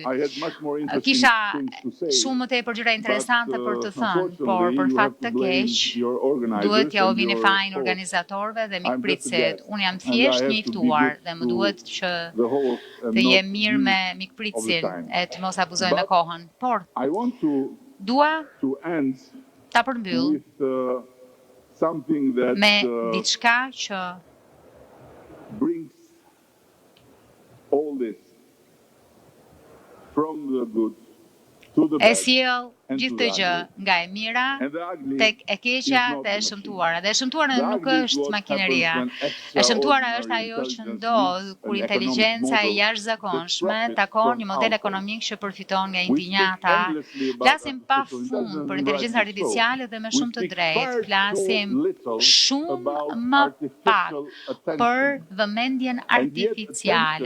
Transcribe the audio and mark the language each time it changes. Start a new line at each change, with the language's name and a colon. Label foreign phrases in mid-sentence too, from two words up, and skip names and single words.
Albanian: Kisha shumë më tepër gjëra interesante për të thënë, por për fat të keq duhet ja u vini fajin organizatorëve dhe mikpritësit. Unë jam thjesht një i ftuar dhe më duhet që të jem mirë me mikpritësin e të mos abuzoj me kohën. Por dua ta përmbyll me diçka që
English: brings all this from the good to the
Albanian: e
English: bad
Albanian: sjell gjithë të gjë nga e mira tek e keqja dhe e shëmtuara. Dhe e shëmtuara nuk është makineria. E shëmtuara është ajo që ndodh kur inteligjenca e jashtëzakonshme takon një model ekonomik që përfiton nga injinjata. Flasim pafund për inteligjencën artificiale dhe me shumë të drejtë flasim shumë më pak për vëmendjen artificiale.